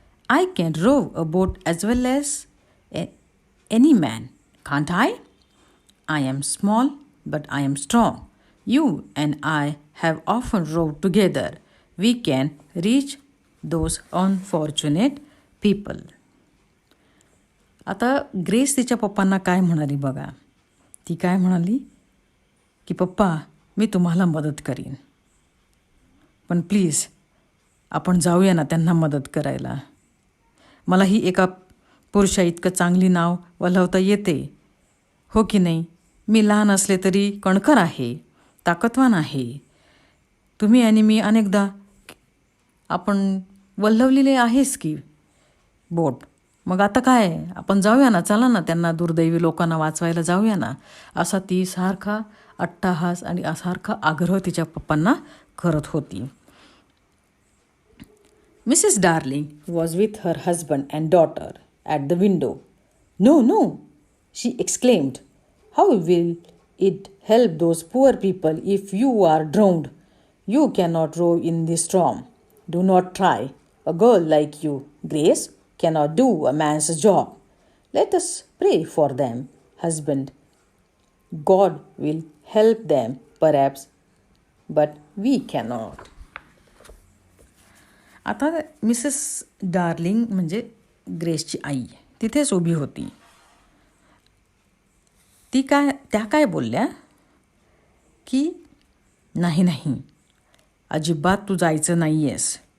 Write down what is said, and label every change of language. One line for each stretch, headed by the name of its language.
English: I can row a boat as well as any man, can't I? I am small, but I am strong. You and I have often rowed together. We can reach those unfortunate people.
Marathi: आता grace तिच्या पप्पांना काय म्हणाली बघा. ती काय म्हणाली की पप्पा, मी तुम्हाला मदत करीन, पण प्लीज आपण जाऊया ना त्यांना मदत करायला. मलाही एका पुरुषा इतकं चांगली नाव वल्हवता येते, हो की नाही? मी लहान असले तरी कणखर आहे, ताकदवान आहे. तुम्ही आणि मी अनेकदा आपण वल्हवलेले आहेस की बोट. मग आता काय, आपण जाऊया ना, चला ना, त्यांना दुर्दैवी लोकांना वाचवायला जाऊया ना. असा ती सारखा अट्टाहास आणि सारखा आग्रह तिच्या पप्पांना करत होती.
English: Mrs. Darling was with her husband and daughter at the window. No, no, she exclaimed. How will it help those poor people if you are drowned? You cannot row in this storm. Do not try. A girl like you, Grace, cannot do a man's job. Let us pray for them. husband. God will help them, perhaps, but we cannot.
Marathi: आता Mrs darling म्हणजे ग्रेसची आई तिथेच उभी होती. त्या काय बोलल्या की नाही, अजिबात तू जायचं नाही आहेस.